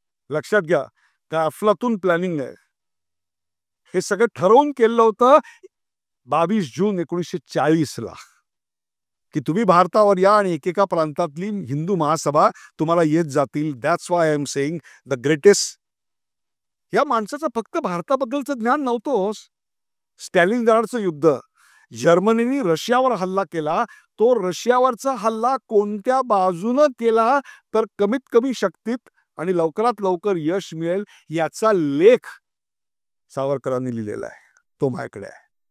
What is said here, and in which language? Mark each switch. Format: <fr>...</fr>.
<mr>लक्षात घ्या, त्या अफलातून प्लॅनिंग आहे. हे सगळं ठरवून केलं होतं 22 जून 1940 की तुम्ही भारतावर या आणि एकेका प्रांतातली हिंदू महासभा तुम्हाला येत जातील.</mr> <en>That's why I am saying the greatest.</en> <mr>या माणसाचं फक्त भारताबद्दलचं ज्ञान नव्हतं. स्टॅलिनग्राडचं युद्ध, जर्मनीने रशियावर हल्ला केला. तो रशियावरचा हल्ला कोणत्या बाजूनं केला तर कमीत कमी शक्तीत आणि लवकरात लवकर यश मिळेल याचा लेख सावरकरांनी लिहिलेला आहे. तो माझ्याकडे आहे.</mr>